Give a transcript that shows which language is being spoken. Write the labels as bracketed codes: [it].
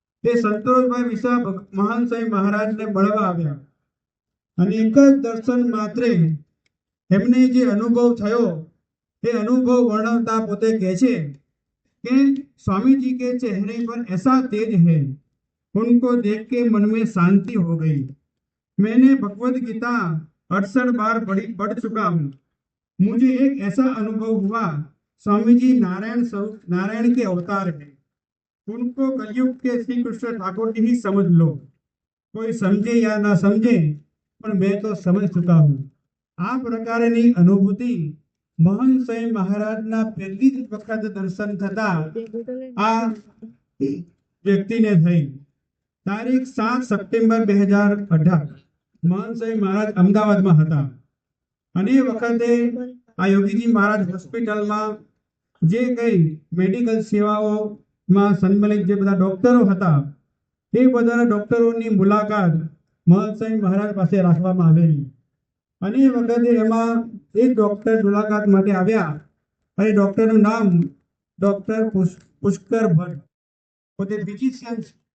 [gu] એ સંતોષભાઈ મિશ્રા મહાન સાહેબ મહારાજને મળવા આવ્યા અને એક જ દર્શન માત્રે એમને જે અનુભવ થયો એ અનુભવ વર્ણવતા પોતે કહે છે [hi] कि स्वामी जी के चेहरे पर ऐसा तेज है उनको देख के मन में शांति हो गई। मैंने भगवत गीता 68 बार पढ़ चुका हूँ। मुझे एक ऐसा अनुभव हुआ स्वामी जी नारायण के अवतार है। उनको कलयुग के श्री कृष्ण ठाकुर जी ही समझ लो। कोई समझे या ना समझे पर मैं तो समझ चुका हूँ। [gu] आ प्रकारनी अनुभूति મહાન સાહેબ મહારાજના પહેલી જ વખત દર્શન થતા આ વ્યક્તિને થઈ। તારીખ 7 સપ્ટેમ્બર 2018 મહાન સાહેબ મહારાજ અમદાવાદમાં હતા અને એ વખતે આ યોગીજી મહારાજ હોસ્પિટલમાં જે કઈ મેડિકલ સેવાઓમાં સંમલિત જે બધા ડોક્ટરો હતા એ બધા ડોક્ટરોની મુલાકાત મહાન સાહેબ મહારાજ પાસે રાખવામાં આવેલી અને એ વખતે એમાં એક ડોક્ટર મુલાકાત માટે આવ્યા અને ડોક્ટરનું નામ ડોક્ટર પુષ્કર ભટ્ટ પોતે ફિઝિશિયન છે